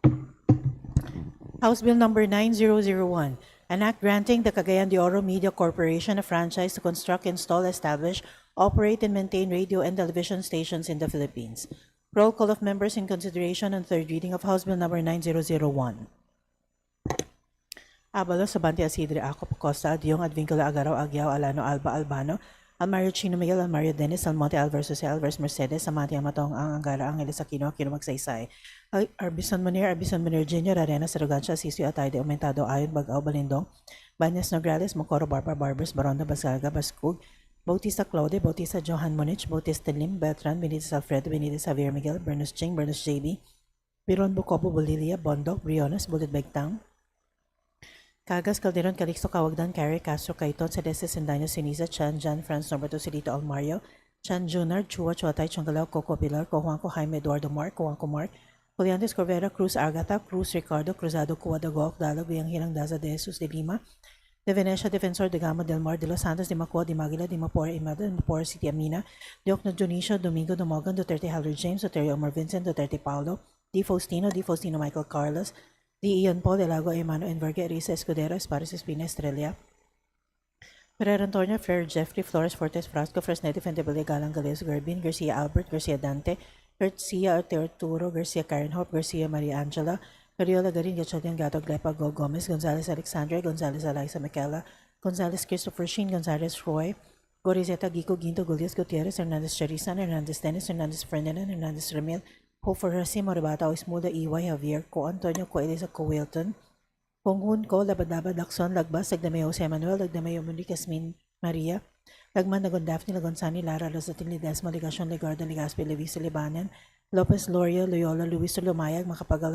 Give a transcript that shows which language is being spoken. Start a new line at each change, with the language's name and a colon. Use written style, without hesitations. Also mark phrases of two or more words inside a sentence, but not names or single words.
English: House Bill number 9001, an act granting the Cagayan de Oro Media Corporation a franchise to construct, install, establish, operate, and maintain radio and television stations in the Philippines. Roll call of members in consideration on third reading of House Bill number 9001. Abalos, Sabante, Asidre, Acop, Costa, Adiong, Advincula, Agaraw, Aguiao, Alano, Alba, Albano, Almario, Chino, Miguel, Almario, Dennis, Almonte, Alvarez, Jose, Alvarez, Mercedes, Samante, Amatong, Angara, Angeles, Aquino, Aquino, Magsaysay, Arbison Munir, Jr., Arena, Sarugancia, Asisio, Atay, de Aumentado, Ayon, Bagao, Balindong, Banyas, Nograles, Mocoro, Barbara, Barbers, Baronda, Basarga, Bascug, Bautista Claude, Bautista Johan Monich, Bautista Lim, Beltran, Benitez Alfredo, Benitez Javier Miguel, Bernus Ching, Bernus JB, Biron Bucobo, Bolilia, Bondok, Briones, Bulit Bagtang, Cagas, Calderon, Calixto, Cawagdan, Carrie, Castro, Caiton, Celeste, Sendaño, Siniza, Chan, Jan, Franz, Norberto, Silito, Almario, Chan, Junar, Chua, Chuatay, Chongalao, Coco, Pilar, Cojuanco, Jaime, Eduardo Mark, Cojuanco Mark, Juliantes, Corvera, Cruz, Agata, Cruz, Ricardo, Cruzado, Cuadago, Dalag, Bianghirang, Daza, De Jesus, De Lima, De Venecia, Defensor, De Gama, Del Mar, De Los Santos, De Macua, De Maguila, De Mapor, Imada, De Mapor, City Amina, De Ocno, Dionisio, Domingo, Domogan, Duterte, Howard James, Duterte, Omar Vincent, Duterte, Paulo, Di Faustino, Michael Carlos, Di Ian Paul, De Lago, Emano, Enverga, Risa, Escudero, Espares, Espina, Estrella, Pereira Antonio, Fleur, Jeffrey, Flores, Fortes, Frasco, Fresneti, Fentebele, Galang, Gales, Garbin, Garcia Albert, Garcia Dante, Garcia Arturo, Garcia Karen Hope, Garcia Maria Angela, Gariola Garin, Gachadian, Gato, Glepa, Go Gomez, Gonzalez, Alexandra, Gonzalez, Eliza, Michaela, Gonzalez, Christopher Sheen, Gonzalez, Roy, Gorizeta, Gico, Ginto, Gullias, Gutierrez, Hernandez, Charisan, Hernandez, Dennis, Hernandez, Ferdinand, Hernandez, Ramil, Ho for Rasi, Moribata, Ismuda, EY, Javier, Co Antonio, Co Elisa, Co Wilton, Pongun, Co Labadaba, Lacson, Lagbas, Lagdamay, Jose Manuel, Lagdamay, Monique, Asmin, Maria, Lagman, Lagon, Daphne, Lagonsani, Lara, Rosatin, Ledesma, Ligacion, Legarda, Legaspi, Levisa, Libanan, Lopez, Loria, Loyola, Luis, Lumayag, Macapagal